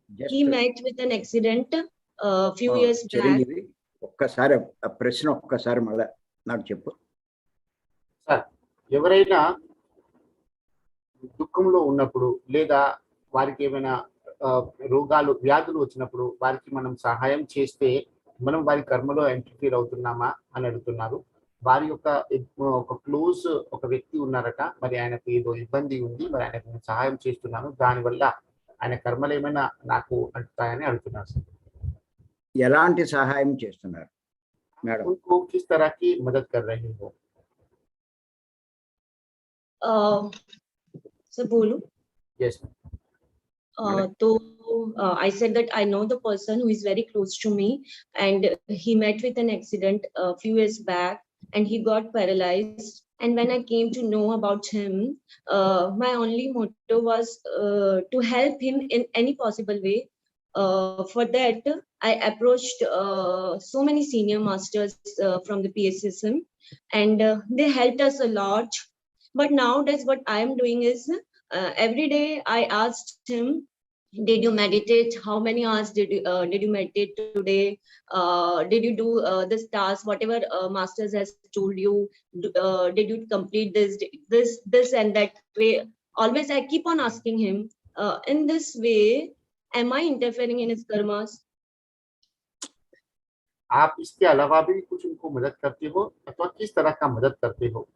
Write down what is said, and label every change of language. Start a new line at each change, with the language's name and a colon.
English: He met with an accident few years back.
Telugu: ఒక్కసారి ఆ ప్రశ్న ఒక్కసారి మళ్ళీ నాకు చెప్పు సార్. ఎవరైనా దుఃఖంలో ఉన్నప్పుడు లేదా వారికి ఏమైనా రోగాలు వ్యాధులు వచ్చినప్పుడు వారికి మనం సహాయం చేస్తే మనం వారి కర్మలో ఇంటర్ఫీర్ అవుతున్నామా అని అడుగుతున్నారు. వారి యొక్క ఒక క్లోజ్ ఒక వ్యక్తి ఉన్నారట, మరి ఆయనకు ఏదో ఇబ్బంది ఉంది, మరి ఆయనకు సహాయం చేస్తున్నాను, దానివల్ల ఆయన కర్మలు ఏమైనా నాకు అంటుతాయని అడుగుతున్నారు సార్. ఎలాంటి సహాయం చేస్తున్నారు మేడం?
Hindi: उनको किस तरह की मदद कर रहे हो? सर बोलूं?
English: Yes. So I said that I know the person who is very close to me, and he met with an accident a few years back, and he got paralyzed. And when I came to know about him, my only motto was to help him in any possible way. For that, I approached so many senior masters from the PSSM, and they helped us a lot. But nowadays, what I am doing is every day I asked him, did you meditate? How many hours did you meditate today? Did you do this task? Whatever masters has told you, did you complete this and that way? Always I keep on asking him. In this way, am I interfering in his karmas?
Hindi: आप इसके अलावा भी कुछ उनको मदद करते हो अथवा किस तरह का मदद करते हो?